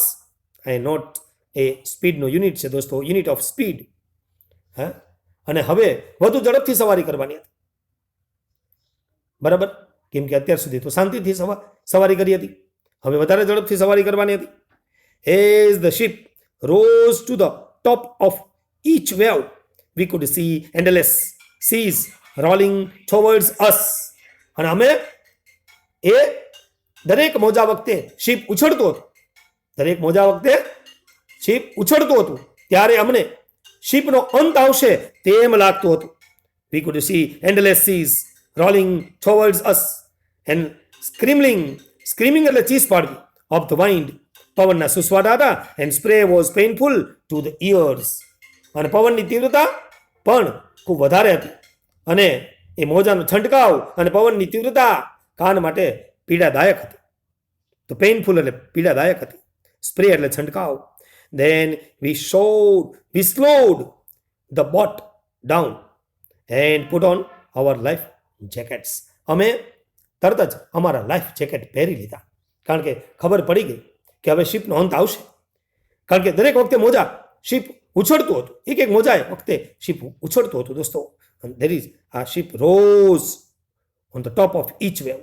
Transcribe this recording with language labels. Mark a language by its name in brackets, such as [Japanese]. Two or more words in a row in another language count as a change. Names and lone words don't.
[English] a knot [Gujarati] એ સ્પીડનો યુનિટ છે દોસ્તો, [English] unit of speed. [Gujarati] અને હવે વધુ ઝડપથી સવારી કરવાની હતી. બરાબર, કેમ કે અત્યાર સુધી તો શાંતિથી સવારી કરી હતી, હવે વધારે ઝડપથી સવારી કરવાની હતી. [English] as the ship rose to the top of each wave, we could see endless seas rolling towards us. [Gujarati] અને અમે એ દરેક મોજા વખતે શિપ ઉછળતો હતો, દરેક મોજા વખતે શિપ ઉછળતું હતું ત્યારે અમને શિપનો અંત આવશે તેમ લાગતું હતું. [English] We could see endless seas rolling towards us and screaming [Gujarati] એટલે ચીસ પાડવી, [English] of the wind. [Gujarati] પવનના સુસવાટા હતા. [English] and spray was painful to the ears. [Gujarati] અને પવનની તીવ્રતા પણ ખૂબ વધારે હતી, અને એ મોજાનો છંટકાવ અને પવનની તીવ્રતા કાન માટે પીડાદાયક હતી. તો પેઇનફુલ એટલે પીડાદાયક હતી, સ્પ્રે એટલે છંટકાવ. [English] then we slowed the boat down and put on our life jackets. [Gujarati] અમે તરત જ અમારા [English] life jacket [Gujarati] પહેરી લીધા, કારણ કે ખબર પડી ગઈ કે હવે શિપનો અંત આવશે. કારણ કે દરેક વખતે મોજા શિપ ઉછળતું હતું, એક એક મોજાએ વખતે શિપ ઉછળતું હતું દોસ્તો. [English] there is a ship rose on the top of each wave.